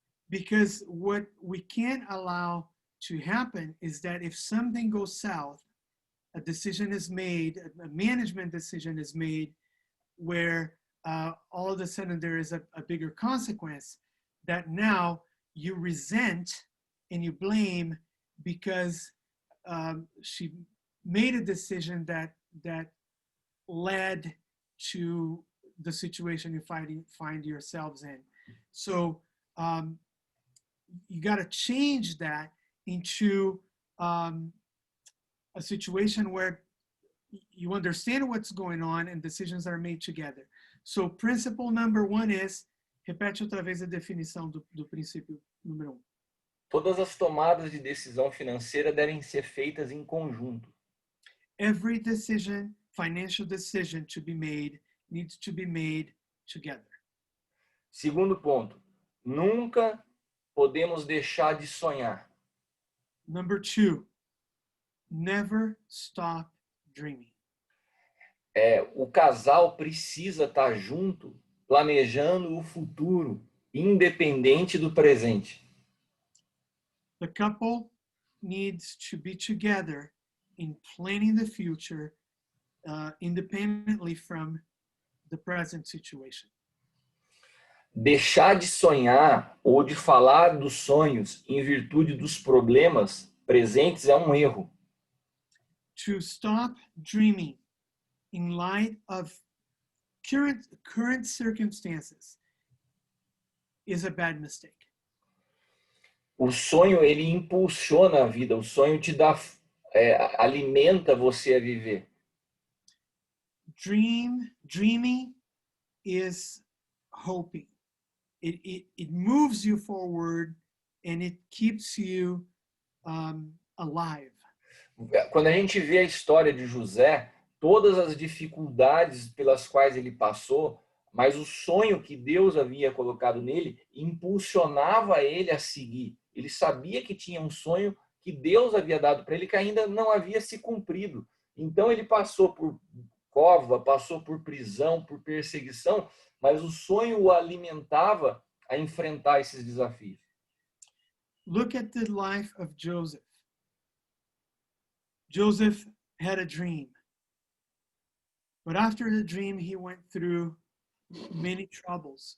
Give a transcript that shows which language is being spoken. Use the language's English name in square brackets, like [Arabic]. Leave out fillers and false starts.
[English] Because what we can't allow to happen is that if something goes south, a decision is made, a management decision is made where all of a sudden there is a bigger consequence that now you resent and you blame because she made a decision that led to the situation you find yourselves in. So you got to change that into a situation where you understand what's going on and decisions are made together. So principle number 1 is, [Portuguese] repete outra vez a definição do princípio número 1. Todas as tomadas de decisão financeira devem ser feitas em conjunto. [English] Every decision, financial decision to be made, needs to be made together. [Portuguese] Segundo ponto, nunca podemos deixar de sonhar. [English] Number 2, never stop dreaming. [Portuguese] O casal precisa estar junto, planejando o futuro, independente do presente. [English] The couple needs to be together in planning the future independently from the present situation. [Portuguese] Deixar de sonhar ou de falar dos sonhos em virtude dos problemas presentes é um erro. [English] To stop dreaming in light of current circumstances is a bad mistake. [Portuguese] O sonho, ele impulsiona a vida, o sonho te dá, alimenta você a viver. [English] Dreaming is hoping. It moves you forward and it keeps you alive. [Portuguese] Quando a gente vê a história de José, todas as dificuldades pelas quais ele passou, mas o sonho que Deus havia colocado nele impulsionava ele a seguir. Ele sabia que tinha um sonho que Deus havia dado para ele que ainda não havia se cumprido. Então ele passou por cova, passou por prisão, por perseguição, mas o sonho o alimentava a enfrentar esses desafios. [English] Look at the life of Joseph. Joseph had a dream. But after the dream, he went through many troubles.